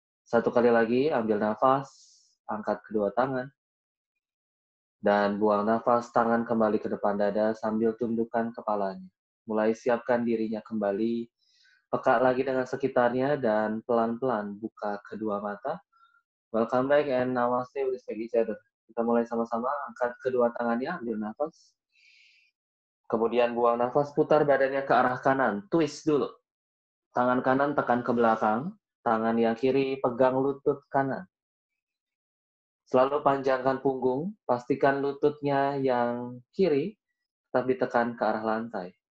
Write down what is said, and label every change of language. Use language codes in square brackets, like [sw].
[id] 1 kali lagi, ambil nafas, angkat kedua tangan. Dan buang nafas, tangan kembali ke depan dada sambil tundukkan kepalanya. Mulai siapkan dirinya kembali, peka lagi dengan sekitarnya, dan pelan-pelan buka kedua mata. [en] Welcome back and namaste, we respect each other. [id] Kita mulai sama-sama, angkat kedua tangannya, ambil nafas. Kemudian buang nafas, putar badannya ke arah kanan, twist dulu. Tangan kanan tekan ke belakang, tangan yang kiri pegang lutut kanan. Selalu panjangkan punggung, pastikan lututnya yang kiri tetap ditekan ke arah lantai.